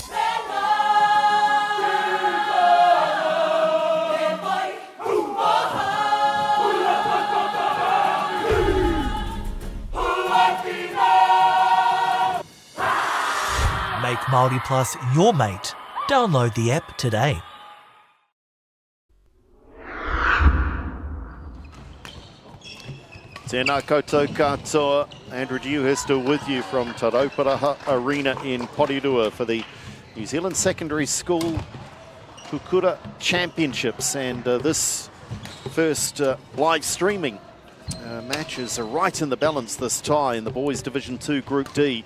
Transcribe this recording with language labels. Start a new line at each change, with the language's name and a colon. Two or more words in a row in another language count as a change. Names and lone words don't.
English: Make Māori Plus your mate. Download the app today.
Māori: Tēnā koutou katoa.
English: Andrew Dewhurst still with you from Tarauparaha Arena in Porirua for the New Zealand Secondary School Hukura Championships. And this first live streaming matches are right in the balance, this tie in the Boys Division 2 Group D.